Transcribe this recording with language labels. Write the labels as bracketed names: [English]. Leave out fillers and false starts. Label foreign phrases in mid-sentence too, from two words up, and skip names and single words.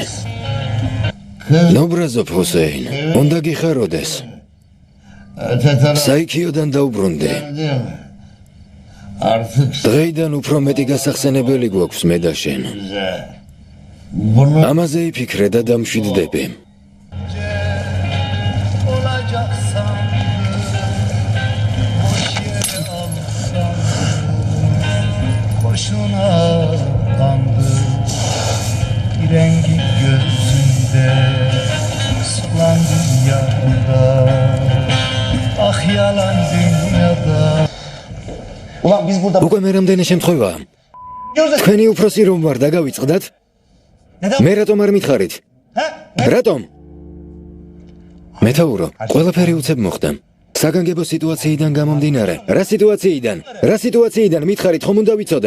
[Georgian] ნობრაზობ ჰოსეინ. უნდა გიხაროდეს. საიქიოდან დაუბრუნდი. დღეიდან უფრო მეტი გასახსენებელი გვაქვს მე და შენ. ამაზე იფიქრე და დამშვიდდები. [Turkish] Rengi gözünde, solan dünyada, ah yalan dünyada. [Georgian] უკვე მე რამდენი შემთხვევაა? თქვენი უფროსი რომ ვარ და გავიწყდათ? მე რატომ არ მითხარით? რატომ? მეთაურო, ყველაფერი უცებ მოხდა. საგანგებო სიტუაციიდან გამომდინარე. რა სიტუაციიდან მითხარით, ხომ უნდა ვიცოდე?